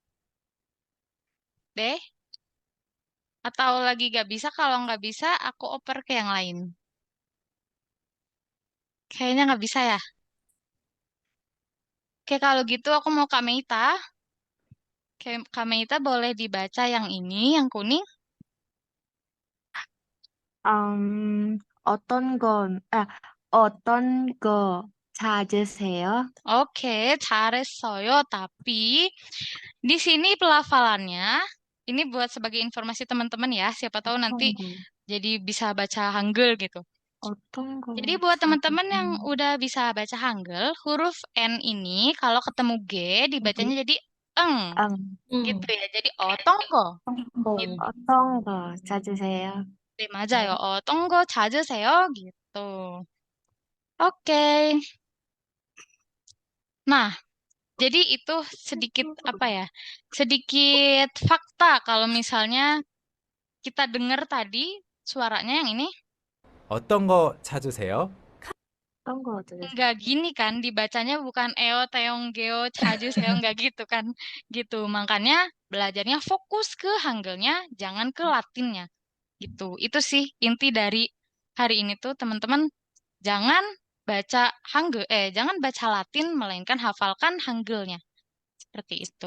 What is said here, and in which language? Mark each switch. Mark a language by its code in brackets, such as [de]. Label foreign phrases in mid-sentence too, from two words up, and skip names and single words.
[id] Deh? Atau lagi nggak bisa? Kalau nggak bisa, aku oper ke yang lain. Kayaknya nggak bisa ya. Oke, kalau gitu aku mau Kak Meita. Kak Meita boleh dibaca yang ini, yang kuning. [ko] 음, 어떤 건, 어떤 거 찾으세요? Oke, 잘했어요. [id] Tapi di sini pelafalannya, ini buat sebagai informasi teman-teman ya. Siapa tahu nanti [ko] 어떤 거, [id] jadi bisa baca Hangul gitu. [ko] 어떤 [id] Jadi [ko] 거 [id] buat teman-teman yang [ko] 찾으세요? [id] udah bisa baca Hangul, huruf N ini kalau ketemu G dibacanya jadi eng 응, gitu hmm. ya. Jadi otonggo gitu. Oh. [ko] 어떤 거 찾으세요? 네, 맞아요. 어떤 거 찾으세요? [id] gitu. Oke. Nah, jadi itu sedikit apa ya? Sedikit fakta kalau misalnya kita dengar tadi suaranya yang ini [ko] 어떤 거 찾으세요? 어떤 거 찾으세요? [id] nggak gini kan dibacanya bukan [ko] 어떤 거 찾으세요 [id] nggak gitu kan gitu makanya belajarnya fokus ke Hanggelnya jangan ke Latinnya gitu itu sih inti dari hari ini tuh teman-teman jangan baca jangan baca Latin melainkan hafalkan Hanggelnya seperti itu.